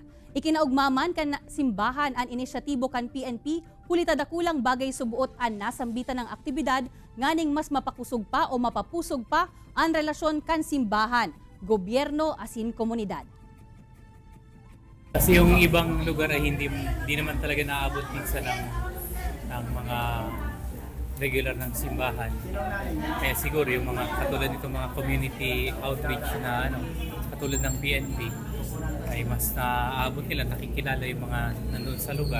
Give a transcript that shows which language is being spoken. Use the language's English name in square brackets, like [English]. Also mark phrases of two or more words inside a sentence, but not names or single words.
[Bikol] Ikinaugmaman kan simbahan ang inisyatibo kan PNP, huli tadakulang bagay subuot ang nasambitan ng aktibidad, nganing mas mapakusog pa o mapapusog pa ang relasyon kan simbahan, gobyerno asin komunidad. [Filipino] Kasi yung ibang lugar ay hindi naman talaga naabot minsan ng mga regular ng simbahan. Kaya siguro yung mga katulad nito mga [English] community outreach [Filipino] na katulad ng PNP ay mas naabot nila, nakikilala yung mga nandun sa lugar.